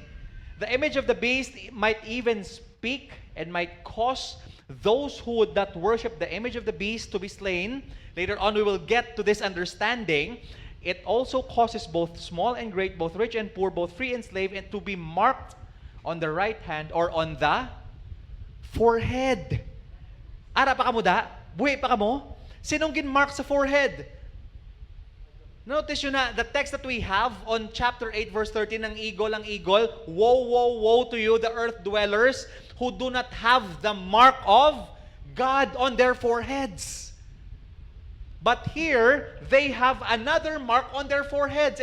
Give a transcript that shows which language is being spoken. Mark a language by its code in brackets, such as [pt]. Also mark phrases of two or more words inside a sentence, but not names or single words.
[en] The image of the beast might even speak and might cause those who would not worship the image of the beast to be slain. Later on, we will get to this understanding. It also causes both small and great, both rich and poor, both free and slave, and to be marked on the right hand, or on the forehead. [hil] Ara pa kamo da? Buhay pa kamo? Sinong ginmark sa forehead? Notice yun na, [en] the text that we have on chapter 8 verse 13, ang eagle, woe, woe, woe to you, the earth dwellers, who do not have the mark of God on their foreheads. But here, they have another mark on their foreheads.